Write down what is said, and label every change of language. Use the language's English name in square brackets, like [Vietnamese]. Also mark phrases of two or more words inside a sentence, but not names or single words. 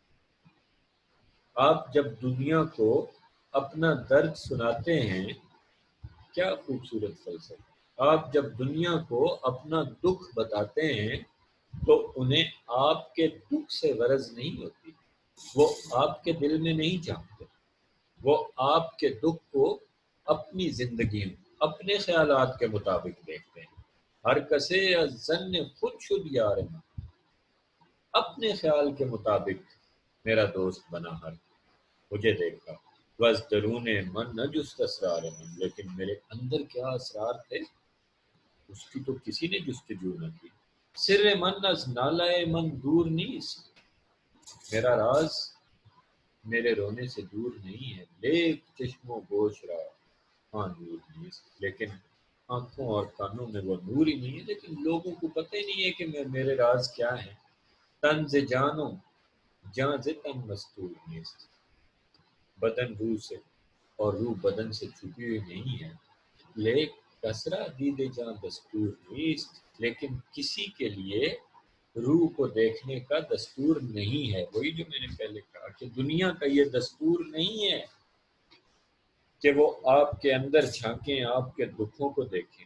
[Urdu] آپ جب دنیا کو اپنا درد سناتے ہیں، کیا خوبصورت فلسفہ، آپ جب دنیا کو اپنا دکھ بتاتے ہیں تو انہیں آپ کے دکھ سے غرض نہیں ہوتی، وہ آپ کے دل میں نہیں جھانکتے، وہ آپ کے دکھ کو اپنی زندگی میں اپنے خیالات کے مطابق دیکھتے ہیں۔ [Persian] ہر کسے ظن خود شد یار من، [Urdu] اپنے خیال کے مطابق میرا دوست بنا، ہر مجھے دیکھا، [Persian] بس درون من نہ جست اسرار من، [Urdu] لیکن میرے اندر کیا اسرار تھے اس کی تو کسی نے جستجو نہ کی۔ [Persian] سر من از نالائے من دور نیست، [Urdu] میرا راز میرے رونے سے دور نہیں ہے، [Persian] لیک چشم و گوش را ہاں نور نیست، [Urdu] لیکن آنکھوں اور کانوں میں وہ نور ہی نہیں ہے، لیکن لوگوں کو پتہ ہی نہیں ہے کہ میرے راز کیا ہیں۔ [Persian] تن ز جانو جاں ز تن مستور نیست، [Urdu] بدن روح سے اور روح بدن سے چھپی ہوئی نہیں ہے، [Persian] لے کسرا دید جاں دستور نیست، [Urdu] لیکن کسی کے لیے روح کو دیکھنے کا دستور نہیں ہے۔ وہی جو میں نے پہلے کہا کہ دنیا کا یہ دستور نہیں ہے کہ وہ آپ کے اندر جھانکیں، آپ کے دکھوں کو دیکھیں۔